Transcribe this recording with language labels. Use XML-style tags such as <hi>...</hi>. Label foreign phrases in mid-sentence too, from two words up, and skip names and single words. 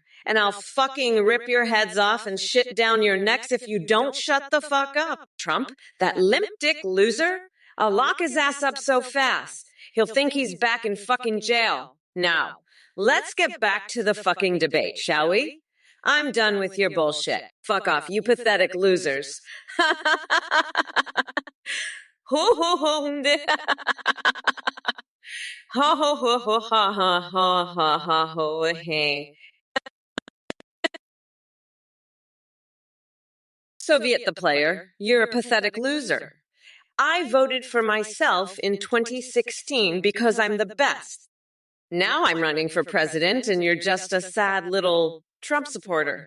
<en>And I'll fucking rip your heads off and shit down your necks if you don't shut the fuck up. Trump, that limp dick loser, I'll lock his ass up so fast. He'll think he's back in fucking jail. Now, let's get back to the fucking debate, shall we? I'm done with your bullshit. Fuck off, you pathetic losers. Ho ho ho. Ha ho ho ho ha ha ha ha ha ho hey. Soviet the player, you're a pathetic loser. I voted for myself in 2016 because I'm the best. Now I'm running for president and you're just a sad little Trump supporter.</en>